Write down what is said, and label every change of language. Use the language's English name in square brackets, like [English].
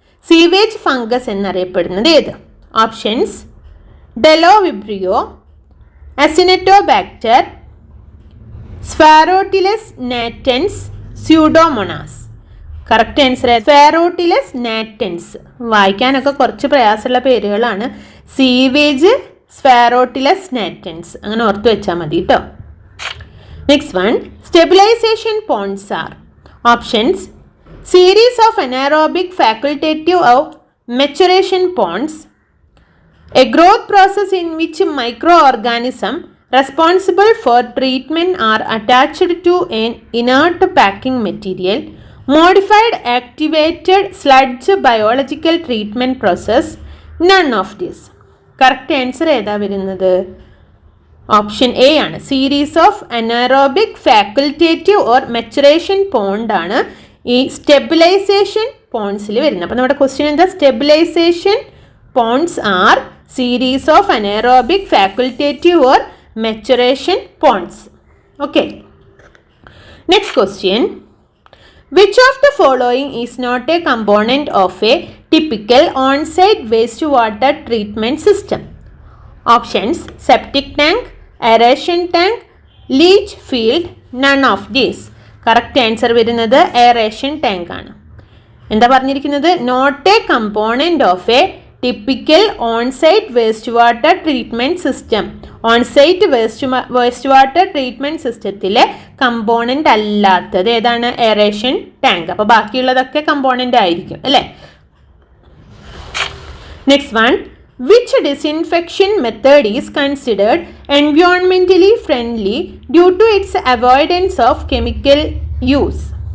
[Malayalam] Sewage fungus എന്നറിയപ്പെടുന്നത് ഏത്? Options ഡെലോവിബ്രിയോ, അസിനറ്റോബാക്ടർ, സ്ഫാരോട്ടിലസ് നാറ്റൻസ്, Pseudomonas. Correct answer സ്ഫാരോട്ടിലസ് നാറ്റൻസ്. വായിക്കാനൊക്കെ കുറച്ച് പ്രയാസമുള്ള പേരുകളാണ്. സീവേജ്, സ്ഫാരോട്ടിലസ് നാറ്റൻസ്, അങ്ങനെ ഓർത്ത് വെച്ചാൽ മതി കേട്ടോ. [English] Next one, stabilisation ponds are. Options series of anaerobic facultative of maturation ponds, a growth process in which micro organism responsible for treatment are attached to an inert packing material, modified activated sludge biological treatment process, none of this. [Malayalam] Correct answer ഏതാ വരുന്നത്? Option A ആണ്. [English] series of anaerobic facultative or maturation pond [Malayalam] ആണ് ഈ stabilisation പോൺസിൽ വരുന്നത്. അപ്പോൾ നമ്മുടെ question എന്താ? [English] Stabilisation ponds are series of anaerobic facultative or maturation ponds. Okay, next question, which of the following is not a component of a typical on-site wastewater treatment system? Options septic tank, aeration tank, leach field, none of these. [Malayalam] Correct answer വരുന്നത് aeration tank ആണ്. എന്താ പറഞ്ഞിരിക്കുന്നത്? [English] not a component of a typical on-site wastewater treatment system. [Malayalam] Onsite waste water treatment സിസ്റ്റത്തിലെ component അല്ലാത്തത് ഏതാണ്? Aeration tank. അപ്പോൾ ബാക്കിയുള്ളതൊക്കെ component ആയിരിക്കും അല്ലേ? [English] Next one, which disinfection method is considered എൻവയോൺമെൻ്റലി friendly due to its avoidance of chemical use?